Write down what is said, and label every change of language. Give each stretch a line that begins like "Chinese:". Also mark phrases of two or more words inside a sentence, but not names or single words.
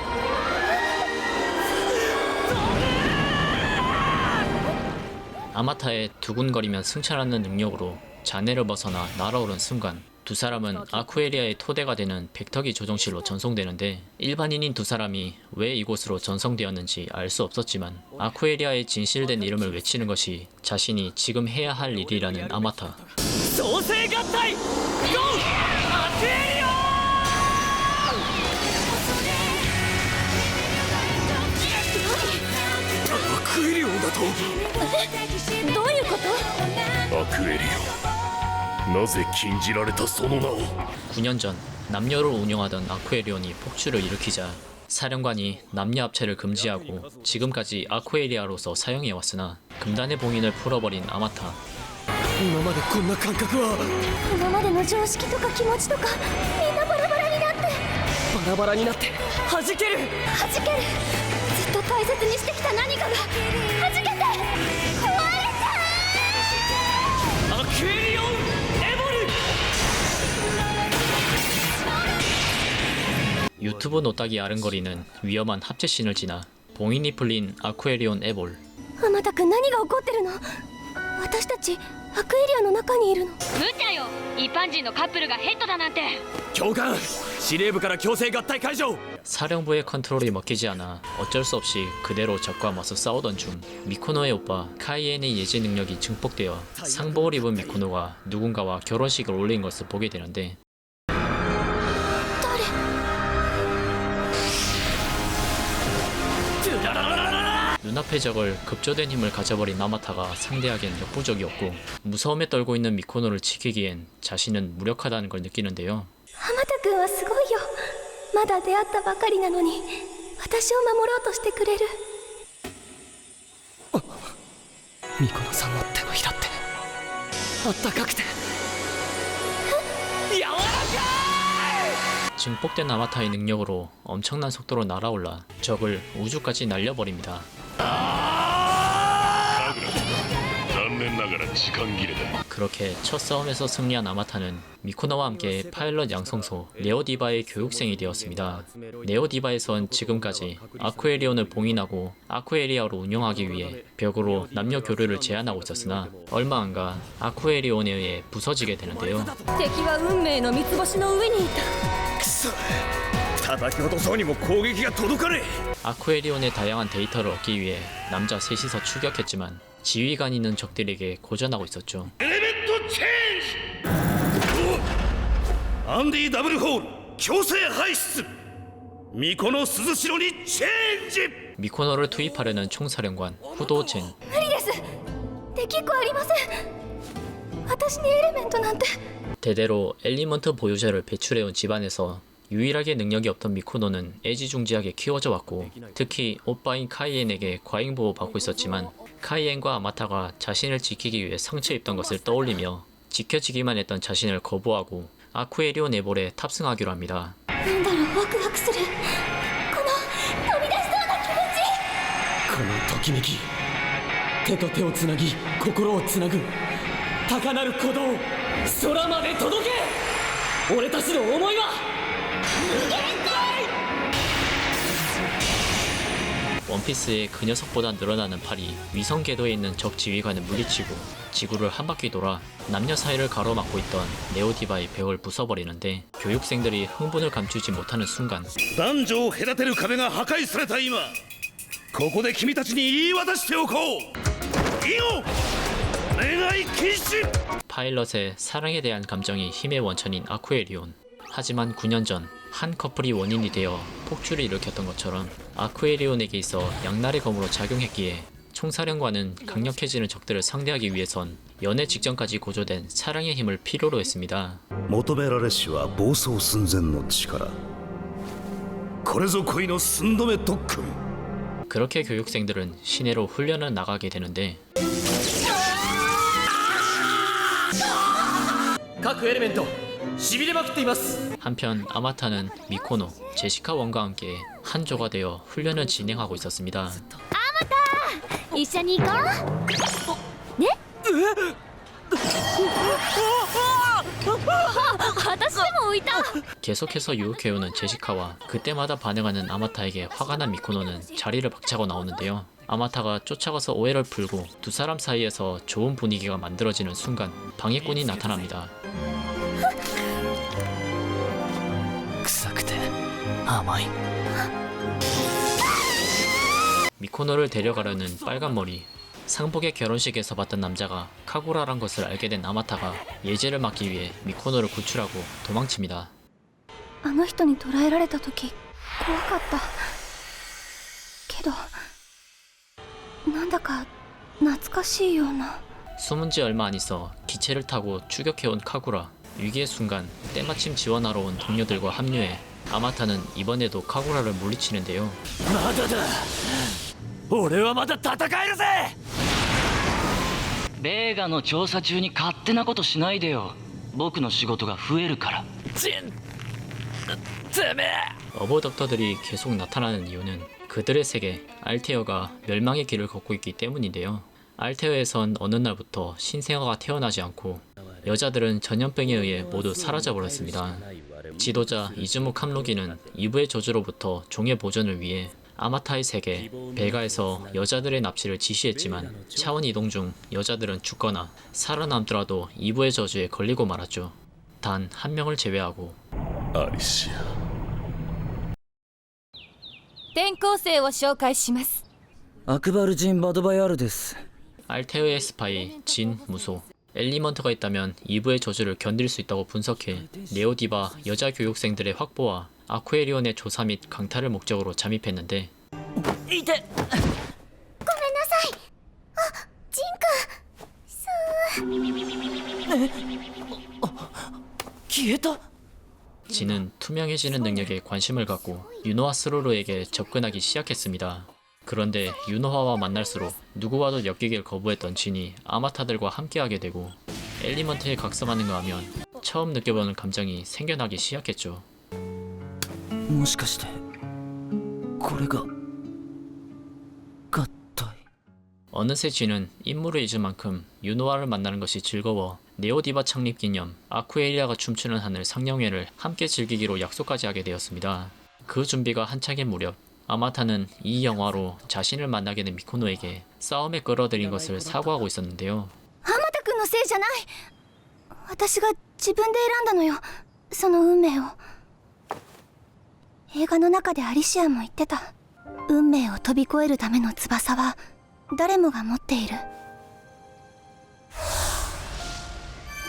Korean: 아마타의 두근거리면 승천하는 능력으로 잔해를 벗어나 날아오른 순간 두 사람은 아쿠에리아의 토대가 되는 백터기 조종실로 전송되는데 일반인인 두 사람이 왜 이곳으로 전송되었는지 알 수 없었지만 아쿠에리아의 진실된 이름을 외치는 것이 자신이 지금 해야 할 일이라는 아마타.
Japanese: 創生合体 GO! アクエリオ! アクエリオだと？どういうこと？アクエリオなぜ禁じられたその名を
Korean: 9년 전 남녀를 운영하던 아쿠에리온이 폭주를 일으키자 사령관이 남녀 합체를 금지하고 지금까지 아쿠에리아로서 사용해왔으나 금단의 봉인을 풀어버린 아마타.
Japanese: 今までこんな感覚は今までの常識とか気持ちとかみんなバラバラになってバラバラになって弾ける。弾ける。ずっと大切にしてきた何かが弾けて壊れた。アクエリオンエボル!
Korean: 유튜브 노딱이 아른거리는 위험한 합체신을 지나 봉인이 풀린 아쿠에리온 에볼.
Japanese: あまたくん何が起こってるの？私たちアクエリアの中にいるの？無茶よ、一般人のカップルがヘッドだなんて。教官司令部から強制合体解除。
Korean: 사령부의 컨트롤이 먹히지 않아 어쩔 수 없이 그대로 적과 맞서 싸우던 중 미코노의 오빠 카이엔의 예지 능력이 증폭되어 상복을 입은 미코노가 누군가와 결혼식을 올린 것을 보게 되는데 눈앞의 적을 급조된 힘을 가져버린 아마타가 상대하기엔 역부족이었고 무서움에 떨고 있는 미코노를 지키기엔 자신은 무력하다는 걸 느끼는데요.
Japanese: あまたくんはすごいよ。まだ出会ったばかりなのに私を守ろうとしてくれる。ミコノさんの手のひらってあったかくて柔らかい。
Korean: 증폭된 아마타의 능력으로 엄청난 속도로 날아올라 적을 우주까지 날려버립니다.
Japanese: 残念ながら時間切れだ
Korean: 그렇게 첫 싸움에서 승리한 아마타는 미코노와 함께 파일럿 양성소 네오디바의 교육생이 되었습니다. 네오디바에선 지금까지 아쿠에리온을 봉인하고 아쿠에리아로 운영하기 위해 벽으로 남녀 교류를 제한하고 있었으나 얼마 안가 아쿠에리온에 의해 부서지게 되는데요.
Japanese: 敵は運命の三つ星の上にいた。くそ叩き落とそうにも攻撃が届かね
Korean: 아쿠에리온의 다양한 데이터를 얻기 위해 남자 셋이서 추격했지만 지휘관 있는 적들에게 고전하고 있었죠.
Japanese: えエレメントチェンジ。アンディダブルホール強制排出。巫女の鈴代にチェンジ。
Korean: 미코노를 투입하려는 총사령관 후도젠.
Japanese: 無理です。できっこありません。私にエレメントなんて。
Korean: 대대로 엘리먼트 보유자를 배출해온 집안에서 유일하게 능력이 없던 미코노는 애지중지하게 키워져 왔고, 특히 오빠인 카이엔에게 과잉보호 받고 있었지만 카이엔과 아마타가 자신을 지키기 위해 상처 입던 것을 떠올리며 지켜지기만 했던 자신을 거부하고 아쿠에리오 네볼에 탑승하기로 합니다.
Japanese: なんだろう、ワクワクする。この飛び出しそうな気持ち。このときめき、手と手をつなぎ心をつなぐ高鳴る鼓動、空まで届け。俺たちの思いは無限大。
Korean: 원피스의 그 녀석보다 늘어나는 팔이 위성 궤도에 있는 적 지휘관을 물리치고 지구를 한 바퀴 돌아 남녀 사이를 가로막고 있던 네오디바의 벽을 부숴버리는데, 교육생들이 흥분을 감추지 못하는 순간
Japanese: 男女を隔てる壁が破壊された今、ここで君たちに言い渡しておこう。いいよ、願い禁止。
Korean: 파일럿의 사랑에 대한 감정이 힘의 원천인 아쿠에리온. 하지만 9년 전 한 커플이 원인이 되어 폭주를 일으켰던 것처럼 아쿠에리온에게 있어 양날의 검으로 작용했기에 총사령관은 강력해지는 적들을 상대하기 위해선 연애 직전까지 고조된 사랑의 힘을 필요로 했습니다.
Japanese: 求められしは暴走寸前の力。これぞ恋の寸止め特訓。
Korean: 그렇게 교육생들은 시내로 훈련을 나가게 되는데,
Japanese: 各エレメントしびれまくっています。
Korean: 한편 아마타는 미코노, 제시카 원과 함께 한 조가 되어 훈련을 진행하고 있었습니다.
Japanese: 一緒に行こう。ね？私でも浮いた。
Korean: 계속해서 유혹해오는 제시카와 그때마다 반응하는 아마타에게 화가 난 미코노는 자리를 박차고 나오는데요. 아마타가 쫓아가서 오해를 풀고 두 사람 사이에서 좋은 분위기가 만들어지는 순간 방해꾼이 나타납니다.
Japanese: 臭くて甘い。
Korean: 미코노를 데려가려는 빨간 머리, 상복의 결혼식에서 봤던 남자가 카구라란 것을 알게 된 아마타가 예제를 막기 위해 미코노를 구출하고 도망칩니다.
Japanese: あの人に捕らえられた時怖かったけど、なんだか懐かしいような。
Korean: 숨은 지 얼마 안 있어 기체를 타고 추격해온 카구라. 위기의 순간 때마침 지원하러 온 동료들과 합류해 아마타는 이번에도 카구라를 물리치는데요.
Japanese: まだだ。俺はまだ戦えるぜ。ベーガの調査中に勝手なことしないでよ。僕の仕事が増えるから。てめえ。
Korean: 어버덕터들이 계속 나타나는 이유는 그들의 세계 알테어가 멸망의 길을 걷고 있기 때문인데요. 알테어에선 어느 날부터 신생아가 태어나지 않고 여자들은 전염병에 의해 모두 사라져버렸습니다. 지도자 이즈모 캄로기는 이브의 저주로부터 종의 보존을 위해 아마타의 세계 베가에서 여자들의 납치를 지시했지만 차원 이동 중 여자들은 죽거나 살아남더라도 이브의 저주에 걸리고 말았죠. 단 한 명을 제외하고.
Japanese: アリシア。転校生を紹介します。アクバルジン・バドバヤールです。
Korean: 알테어의 스파이 진 무소. 엘리먼트가 있다면 이브의 저주를 견딜 수 있다고 분석해 네오디바 여자 교육생들의 확보와 아쿠에리온의 조사 및 강탈을 목적으로 잠입했는데,
Japanese: いて。ごめんなさい。あ、ジン消えた。
Korean: 진은 투명해지는 능력에 관심을 갖고 유노하 스로로에게 접근하기 시작했습니다. 그런데 유노하와 만날수록 누구와도 엮이길 거부했던 진이 아마타들과 함께하게 되고 엘리먼트에 각성하는가 하면 처음 느껴보는 감정이 생겨나기 시작했죠.
Japanese: もしかしてこれが合体。
Korean: 어느새 진은 임무를 잊은 만큼 유노하를 만나는 것이 즐거워 네오디바 창립 기념 아쿠에리아가 춤추는 하늘 상영회를 함께 즐기기로 약속까지 하게 되었습니다. 그 준비가 한창인 무렵 아마타는 이 영화로 자신을 만나게 된 미코노에게 싸움에 끌어들인 것을 사과하고 있었는데요.
Japanese: アマタ君のせいじゃない。私が自分で選んだのよ、その運命を。映画の中でアリシアも言ってた。運命を飛び越えるための翼は誰もが持っている。